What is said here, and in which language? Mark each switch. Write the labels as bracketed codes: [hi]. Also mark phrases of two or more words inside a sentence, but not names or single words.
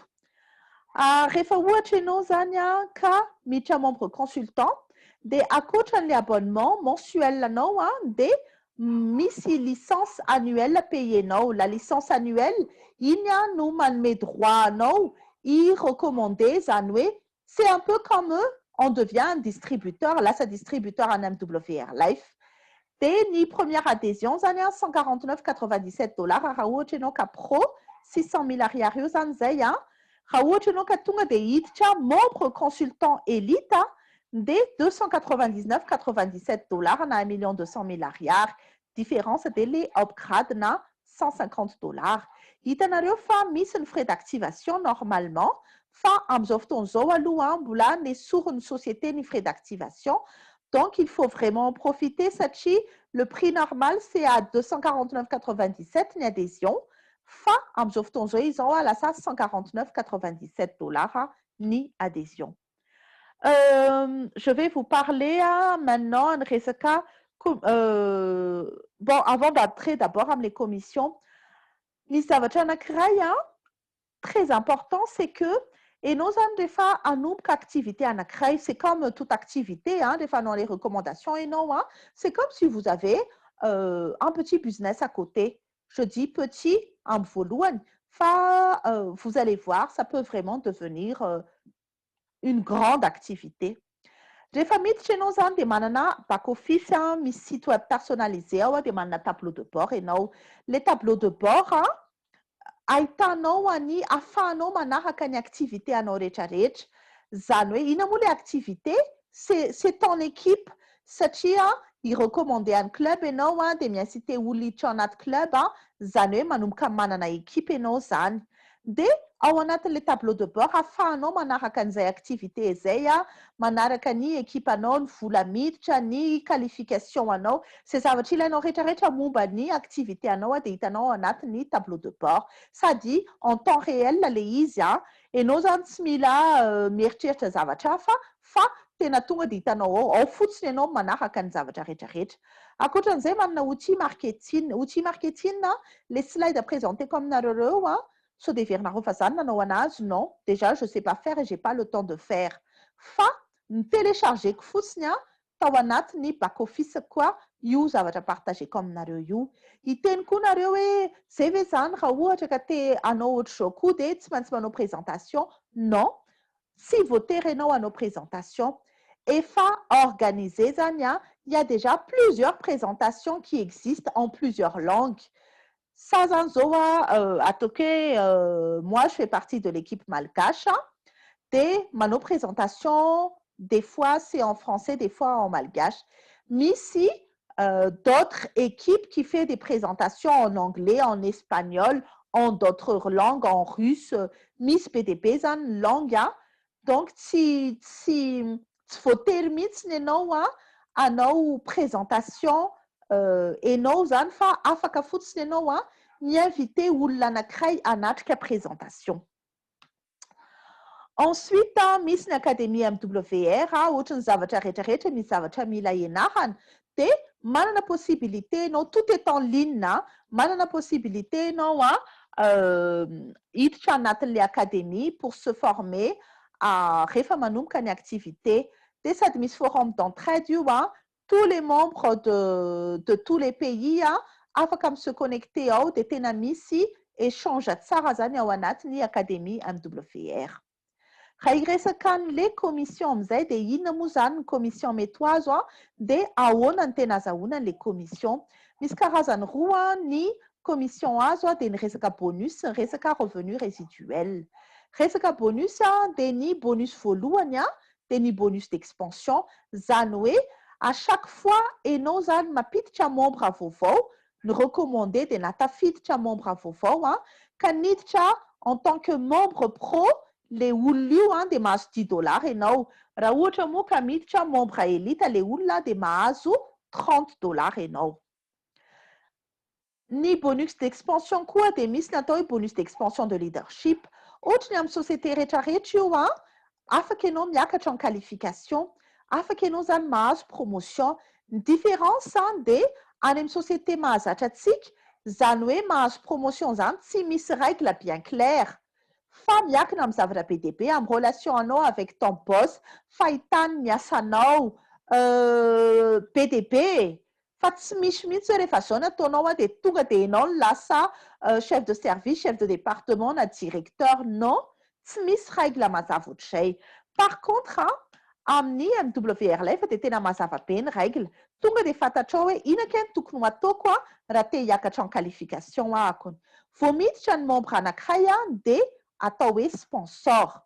[mg] Rehefa ohatra ianao zany ka miditra [fr] membre consultant [mg] dia ankoatran'le [fr] abonnement mensuel [mg] anao dia misy [fr] licence annuelle [mg] payenao. [fr] La licence annuelle [mg] iny no manome [fr] droit [mg] anao i [fr] recommander [mg] zany hoe [fr] c'est un peu comme on devient un distributeur, lasa distributeur en MWR Life. [mg] Dia ny [fr] première adhésion [mg] zany $149,97 raha ohatra ianao ka pro 600 000 ariary io zany zay raha ohatra ianao ka tonga dia hiditra [fr] membre consultant élite [mg] dia $299,97 na $1,200,000 ariary. Différence dia le upgrade na $150. Hitanareo fa misy ny [fr] frais d'activation [mg] normalement fa amin'izao fotoan'izao aloha mbola nesoriny société ny [fr] frais d'activation. Donc, il faut vraiment en profiter. Satria, le prix normal, c'est à $249,97 une adhésion. [mg] Fa, amin'izao fotoan'izao izao lasa $149,97 ni adhésion. [fr] Je vais vous parler maintenant en resaka. Bon, avant d'entrer d'abord les commissions, [mg] misy zavatra anankiray [fr] très important, c'est que et nous avons des fois un nombre d'activités anankiray. C'est comme toute activité, des fois dans les recommandations et non, c'est comme si vous avez un petit business à côté. Je dis petit en volume. Vous allez voir, ça peut vraiment devenir une grande activité. [mg] Rehefa miditra ianao zany dia manana [en] back office [mg] misy [fr] site web personnalisé [mg] dia manana [fr] tableau de bord [mg] ianao. [fr] Le tableau de bord [mg] ahitanao ahafahanao manaraka ny activité anao rehetrarehetra. Zany hoe inona moa le activité? [fr] C'est ton équipe [mg] satria i recommandé any club ianao dia miinciter olona hiditra anaty club zany hoe manomboka manana équipe ianao zany. Dia ao anatin'le [fr] tableau de bord [mg] ahafahanao manaraka an'izay activité izay manaraka ny équipe anao, ny vola miditra, ny qualification anao. Zay zavatra ilainao rehetrarehetra momba ny activité anao dia hitanao anatin'ny [fr] tableau de bord. [mg] Sady [fr] en temps réel [mg] le izy ianao zany tsy mila mieritreritra zavatra hafa fa tena tonga dia hitanao ao fotsiny ianao manaraka ny zavatra rehetrarehetra. Ankoatran'izay manana [fr] outil marketing les slides présentés comme [mg] aminareo sao dia heverinareo fa zany nanao anazy [fr] non déjà je sais pas faire et j'ai pas le temps de faire [mg] fa ny téléchargeko fotsiny tao anatiny [en] back office [mg] koa io zavatra partageko aminareo io. Hiteny koa nareo hoe zay ve zany raha ohatra ka te hanao ohatran'izao koa dia tsy maintsy manao présentation. [fr] Non, si [mg] voatery ianao hanao [fr] présentation efa organisé zany il y a déjà plusieurs présentations qui existent en plusieurs langues. Ça [mg] zany zao ataoko hoe [fr] moi je fais partie de l'équipe malgache [mg] dia manao [fr] présentation des fois c'est en français des fois en malgache. Misy d'autres équipes qui fait des présentations en anglais, en espagnol, en d'autres langues, en russe, [mg] misy BDP zany langue donc tsy voatery mihitsiny ianao hanao présentation hainao zany fa afaka fotsiny ianao miinvité olona anankiray hanatrika présentation. Ensuite, misy ny académie MWR ohatran'ny zavatra rehetrarehetra misy zavatra mila ianarana dia manana possibilité ianao [fr] tout est en ligne [mg] manana possibilité ianao hiditra anatin'ilay académie [fr] pour se former [mg] rehefa manomboka ny activité dia sady misy [fr] forum d'entraide [mg] io [fr] tous les membres de tous les pays [mg] afaka [fr] se connecter [mg] ao dia tena misy échange tsara zany ao anatin'ny académie MWR. Raha hiresaka an'ilay commission amin'izay dia inona moa zany ny commission mety ho azo dia ahoana ny tena azahoana an'ilay commission. Misy karazany roa ny commission azo dia ny resaka bonus ny resaka [fr] revenu résiduel. [mg] Resaka bonus dia ny bonus voalohany dia ny [fr] bonus d'expansion [mg] zany hoe [fr] à chaque fois [mg] ianao zany mampiditra membre vaovao ny recommandé dia natafiditra membre vaovao ka niditra [fr] en tant que membre pro [mg] le olona io dia mahazo $10 ianao. Raha ohatra moa ka miditra [fr] membre élite [mg] le olona dia mahazo $30 ianao. Ny bonus d'expansion koa dia misy natao hoe [fr] bonus d'expansion de leadership. [mg] Ohatra ny amin'ny société rehetrarehetra io afaka ianao miakatra [fr] en qualification, [mg] afaka ianao zany mahazo promotion. Ny différence dia any amin'ny société mahazatra antsika zany hoe mahazo promotion zany tsy misy [fr] règle bien claire [mg] fa miankina amin'ny zavatra BDP amin'ny relation anao [fr] avec ton boss, [mg] fahitany ny asanao BDP fa tsy misy mihitsy hoe rehefa zao nataonao dia tonga dia ianao no lasa [fr] chef de service, chef de département [mg] na directeur. Non, tsy misy règle mazava ohatr'izay. [fr] Par contre [mg] amin'ny MWR ilay fa dia tena mazava be ny règle. Tonga dia fantatrao hoe inona kay ny tokony ho ataoko raha te hiakatra [fr] en qualification [mg] ahako. Vao miditra ny membre anankiray dia atao hoe sponsor.